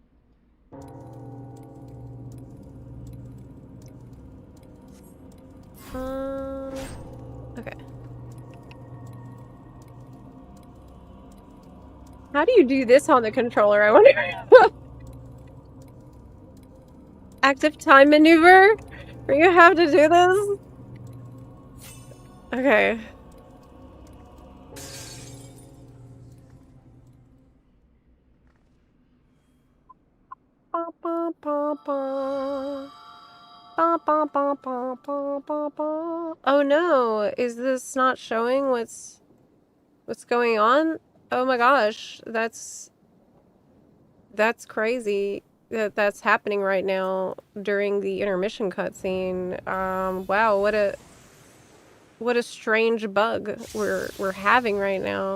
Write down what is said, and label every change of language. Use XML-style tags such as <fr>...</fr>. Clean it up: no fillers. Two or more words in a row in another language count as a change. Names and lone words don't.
<en>Okay. How do you do this on the controller, I wonder? Active time maneuver? Are you have to do this? Okay. Ba, ba, ba, ba. Ba, ba, ba, ba, ba, ba, ba. Oh no, is this not showing what's going on? Oh my gosh, that's crazy that that's happening right now during the intermission cutscene. Wow, what a strange bug we're having right now.</en>